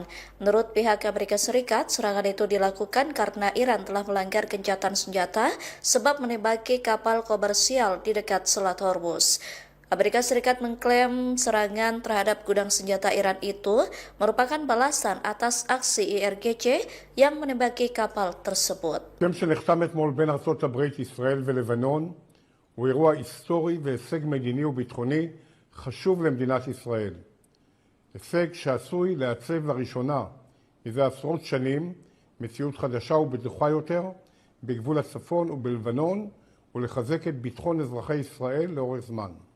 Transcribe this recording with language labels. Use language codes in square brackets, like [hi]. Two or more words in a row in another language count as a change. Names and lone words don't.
[id] Menurut pihak Amerika Serikat, serangan itu dilakukan karena Iran telah melanggar gencatan senjata sebab menembaki kapal komersial di dekat Selat Hormuz. Amerika Serikat mengklaim serangan terhadap gudang senjata Iran itu merupakan balasan atas aksi IRGC yang menembaki kapal tersebut. [he] הסכם שנחתם אתמול בין ארצות הברית, ישראל ולבנון הוא אירוע היסטורי והישג מדיני וביטחוני חשוב למדינת ישראל. הישג שעשוי לעצב לראשונה מזה עשרות שנים מציאות חדשה ובטוחה יותר בגבול הצפון ובלבנון ולחזק את ביטחון אזרחי ישראל לאורך זמן.